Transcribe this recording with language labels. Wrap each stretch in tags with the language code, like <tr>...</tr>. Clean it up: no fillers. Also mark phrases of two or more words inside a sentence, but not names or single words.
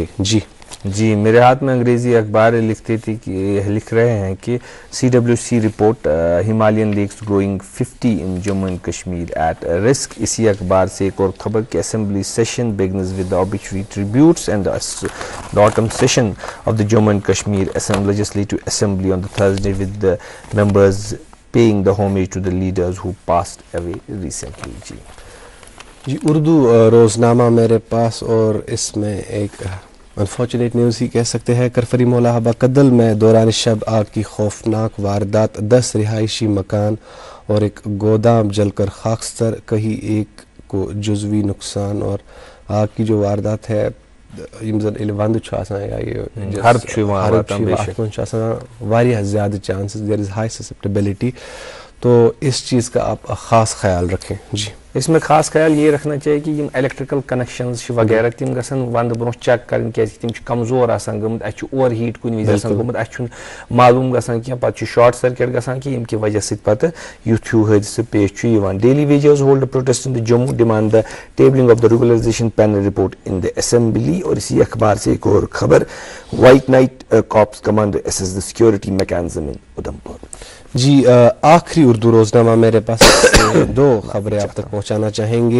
<hi>जी मेरे हाथ में अंग्रेजी अखबार लिख रहे हैं कि CWC रिपोर्ट</hi> <en>Himalayan lakes growing 50 in Jammu and Kashmir at risk.</en> <hi>इसी अखबार से एक और खबर कि</hi> <en>Assembly session begins with the obituary tributes and the autumn session of the Jammu and Kashmir Legislative Assembly on the Thursday with the members paying the homage to the leaders who passed away recently.</en> <hi>जी उर्दू रोज़नामा मेरे पास, और इसमें एक</hi> <en>unfortunate news</en> <hi>ही कह सकते हैं। करफरी मौला हबा कदल में दौरान शब आग की खौफनाक वारदात, 10 रिहायशी मकान और एक गोदाम जलकर खाकस्तर, कहीं एक को जुज़वी नुकसान। और आग की जो वारदात है</hi> <ks>यम जन इल वंद छु आसान या ये हर्ब छु वातान बेशक छु आसान वारिया ज्यादा</ks> <en>chances, there is high susceptibility,</en> <hi>तो इस चीज़ का आप ख़ास ख्याल रखें। जी, इसमें खास ख्याल ये रखना चाहिए कि</hi> <ks>यम</ks> <en>electrical connections</en> <ks>वगैरह तम गसन वंद ब्रो चेक कर तम कमजोर आसान गमत, अ</ks> <en>overheat</en> <ks>कुन विज आसान गमत, अ मालूम गसान कि पत</ks> <en>short circuit</en> <ks>गसान कि यम वजह सत पत युथ हूँ हादसे पेश यवान।</ks> <en>Daily wagers hold protest in the Jammu demand the tabling of the regularisation panel report in the assembly.</en> <hi>और इसी अखबार से एक और खबर,</hi> <en>White Knight Corps commander assess the security mechanism in Udhampur.</en> <hi>जी, आखिरी उर्दू रोजनामा मेरे पास दो खबरें आप तक पहुंचाना चाहेंगे।</hi>